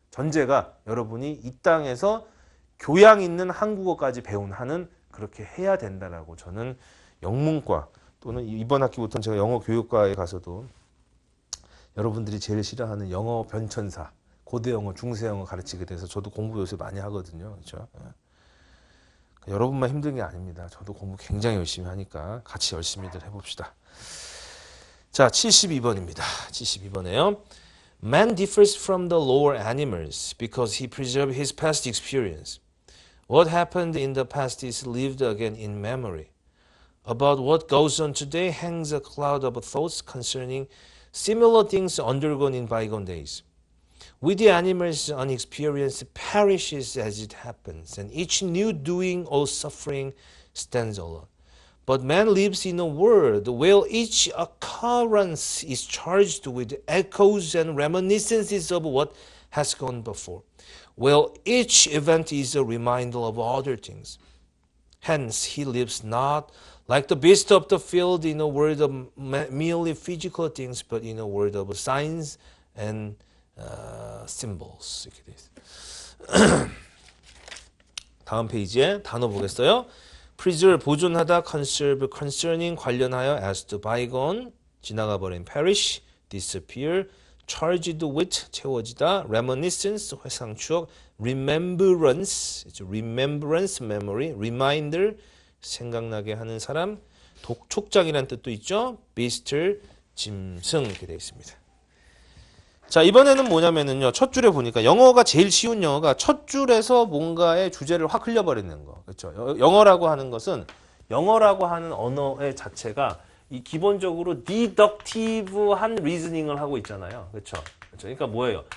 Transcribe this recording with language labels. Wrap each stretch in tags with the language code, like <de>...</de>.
<ko>전제가 여러분이 이 땅에서 교양 있는 한국어까지 배운 한은 그렇게 해야 된다라고 저는 영문과 또는 이번 학기부터는 제가 영어 교육과에 가서도 여러분들이 제일 싫어하는 영어 변천사, 고대 영어, 중세 영어 가르치게 돼서 저도 공부 요새 많이 하거든요. 그렇죠? 여러분만 힘든 게 아닙니다. 저도 공부 굉장히 열심히 하니까 같이 열심히들 해봅시다. 자, 72번입니다. 72번에요.</ko> <en>Man differs from the lower animals because he preserved his past experience. What happened in the past is lived again in memory. About what goes on today hangs a cloud of thoughts concerning similar things undergone in bygone days. With the animals, an experience perishes as it happens, and each new doing or suffering stands alone. But man lives in a world where each occurrence is charged with echoes and reminiscences of what has gone before, where each event is a reminder of other things. Hence, he lives not like the beast of the field in a world of merely physical things, but in a world of signs and symbols.</en> <ko>이렇게 돼 있어요. 다음 페이지에 단어 보겠어요. preserve 보존하다, conserve concerning 관련하여, as to bygone 지나가 버린, perish disappear, charged with 채워지다, reminiscence 회상 추억, remembrance remembrance memory, reminder 생각나게 하는 사람, 독촉장이라는 뜻도 있죠. beast 짐승 이렇게 되어 있습니다. 자, 이번에는 뭐냐면은요, 첫 줄에 보니까 영어가 제일 쉬운 영어가 첫 줄에서 뭔가의 주제를 확 흘려버리는 거. 그렇죠. 영어라고 하는 것은, 영어라고 하는 언어의 자체가 이 기본적으로 디덕티브한 리즈닝을 하고 있잖아요. 그렇죠. 그러니까 뭐예요?</ko>